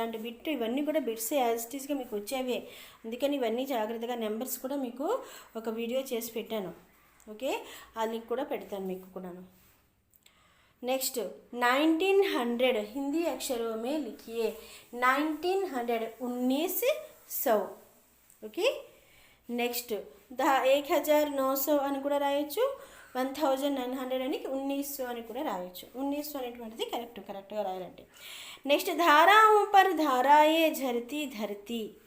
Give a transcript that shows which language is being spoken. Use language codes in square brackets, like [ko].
[te] ఇలాంటి బిట్ ఇవన్నీ కూడా బిట్స్ యాజ్ ఇట్ ఈస్గా మీకు వచ్చేవే. అందుకని ఇవన్నీ జాగ్రత్తగా నెంబర్స్ కూడా మీకు ఒక వీడియో చేసి పెట్టాను. ఓకే, ఆ లింక్ కూడా పెడతాను మీకు కూడాను. [hi] नेक्स्ट 1900 हिंदी अक्षरों में लिखिए. 1900 1900. [te] ओके, నెక్స్ట్ 1900 అని కూడా రాయొచ్చు, 1900 అని 1900 అని కూడా రాయొచ్చు. 1900 అనేటువంటిది కరెక్ట్గా రాయాలంటే. [hi] నెక్స్ట్ धाराओं पर धाराएं झरती धरती.